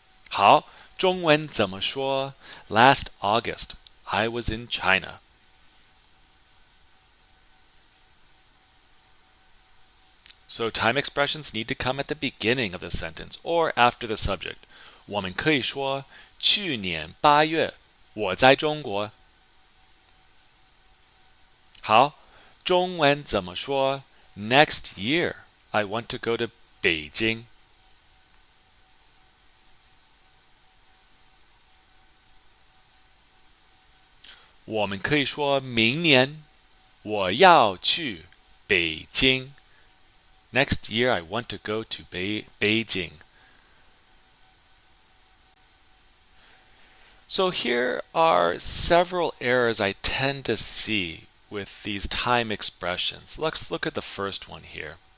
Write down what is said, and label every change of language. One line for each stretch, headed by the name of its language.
Chinese: 好，中文怎么说?
English: Last August, I was in China. So time expressions need to come at the beginning of the sentence or after the subject.
Chinese: 我们可以说去年8月我在中国。好，中文怎么说？
English: Next year, I want to go to Beijing.
Chinese: 我们可以说明年我要去北京。
English: Next year, I want to go to Beijing. So here are several errors I tend to see with these time expressions. Let's look at the first one here.